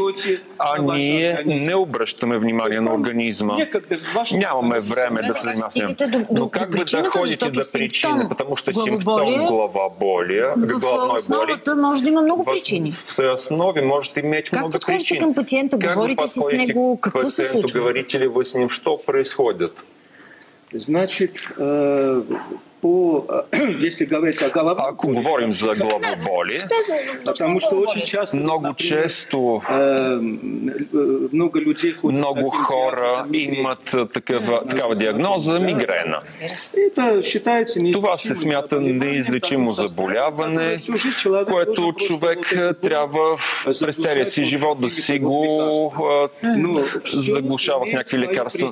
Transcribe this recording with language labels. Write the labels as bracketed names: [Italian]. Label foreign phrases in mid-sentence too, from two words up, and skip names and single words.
[Bulgarian] А ние не обръщаме внимание на организма. Нямаме време да се занимаваме. Но как да ходите да причина? [Russian] Потому що симптом главоболие. [Bulgarian] В основата може да има много причини. В основе може да имате много причини. Как подходите към пациента? Говорите си с него? Какво се случва? [Russian] Говорите ли вы с ним? Что происходит? Значит, [Bulgarian] Ако говорим за главоболие, много често много хора имат такава диагноза мигрена. Това се смята неизлечимо заболяване, което човек трябва през целия си живот да си го заглушава с някакви лекарства.